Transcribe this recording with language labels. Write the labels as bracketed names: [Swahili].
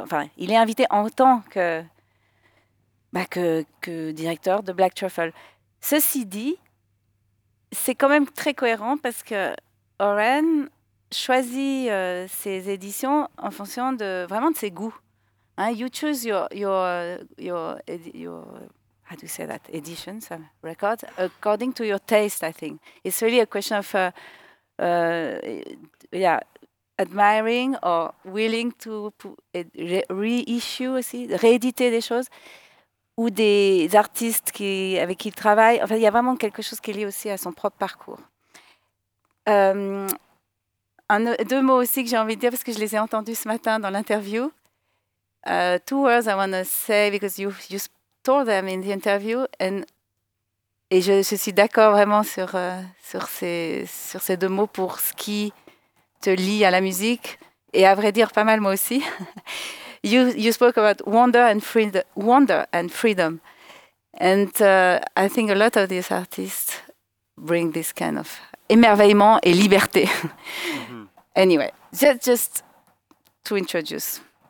[French] Enfin, il est invité en tant que, bah, que directeur de Black Truffle. Ceci dit, c'est quand même très cohérent parce que Oren choisit ses éditions en fonction de vraiment de ses goûts. [English] Hein, you choose your how do you say that edition, so record according to your taste. I think it's really a question of admiring or willing to reissue [French] aussi, rééditer des choses. Ou des artistes qui, avec qui il travaille. Enfin, il y a vraiment quelque chose qui est lié aussi à son propre parcours. Deux mots aussi que j'ai envie de dire, parce que je les ai entendus ce matin dans l'interview. [English] Two words I want to say, because you told them in the interview. [French] Et je suis d'accord vraiment sur ces deux mots pour ce qui te lie à la musique. Et à vrai dire, pas mal moi aussi. [English] You spoke about wonder and freedom, and I think a lot of these artists bring this kind of [French] émerveillement et liberté. [English] Mm-hmm. Anyway, just to introduce.